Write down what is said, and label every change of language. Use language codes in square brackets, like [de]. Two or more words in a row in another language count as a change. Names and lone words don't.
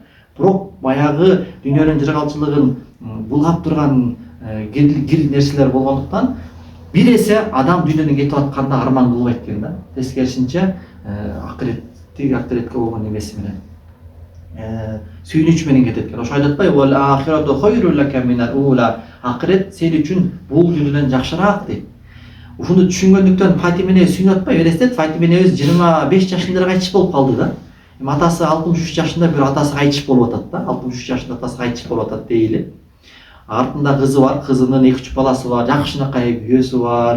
[ky] Бирок баягы дүйнөнүн жыргалчылыгын булгап турган кир нерселер болгондуктан бир эсе адам дүйнөдөн кетип атканда арман кылбайт экен да. Тескерисинче акыретке болгон эмеси менен сүйүнүч менен кетет экен. Ошо айтат атпайбы? [ar] وللآخرة خير لك من الأولى. [ky] Акырет сен үчүн бул дүйнөдөн жакшыраак дейт. Ушуну түшүнгөндүктөн Фатима эне сүйүнүп атпайбы? Элестет, Фатима энебиз 25 жашында кайтыш болуп калды да. Эми атасы 63 жашында бир атасы кайтыш болуп атат да. 63 жашында атасы кайтыш болуп атат дейли. Артында кызы бар, кызынын 2-3 баласы бар, жакшынакай күйөөсү бар.